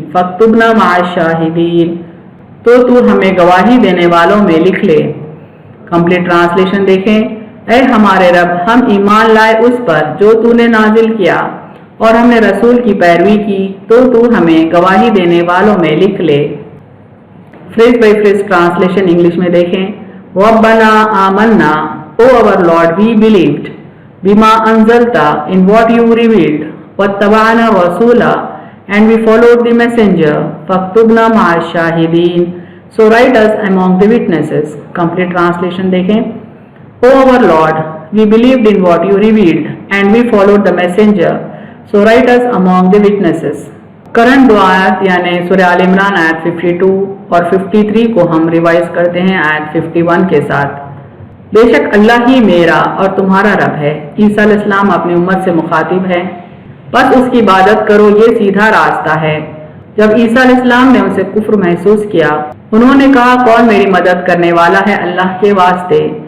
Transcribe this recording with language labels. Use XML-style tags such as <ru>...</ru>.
<ar>فاکتبنا مع الشاہدین</ar> <ur>تو ہمیں گواہی دینے والوں میں لکھ لے.</ur> <en>Complete translation دیکھیں.</en> <ur>اے ہمارے رب ہم ایمان لائے اس پر جو تو نے نازل کیا اور ہم نے رسول کی پیروی کی تو ہمیں گواہی دینے والوں میں لکھ لے.</ur> <en>phrase by phrase translation English</en> <ur>میں دیکھیں.</ur> <ar>ربنا آمنا</ar> <en>او our Lord we believed.</en> <ar>بما انزلتا</ar> <en>in what you revealed.</en> <ar>واتبعنا رسولا</ar> <en>and we followed the messenger.</en> <ar>فاکتبنا مع الشاہدین</ar> <en>so write us among the witnesses. Complete translation دیکھیں. O our Lord, we believed in what you revealed and we followed the messenger. So write us among the witnesses.</en> <ur>Current دو آیات یعنی سورہ آل عمران آیت 52 اور 53 کو ہم revise کرتے ہیں آیت 51 کے ساتھ. بے شک اللہ ہی میرا اور تمہارا رب ہے. عیسیٰ علیہ السلام اپنی امت سے مخاطب ہے. بس اس کی عبادت کرو یہ سیدھا راستہ ہے. جب عیسیٰ علیہ السلام نے ان سے کفر محسوس کیا انہوں نے کہا کون میری مدد کرنے والا ہے اللہ کے واسطے.</ur>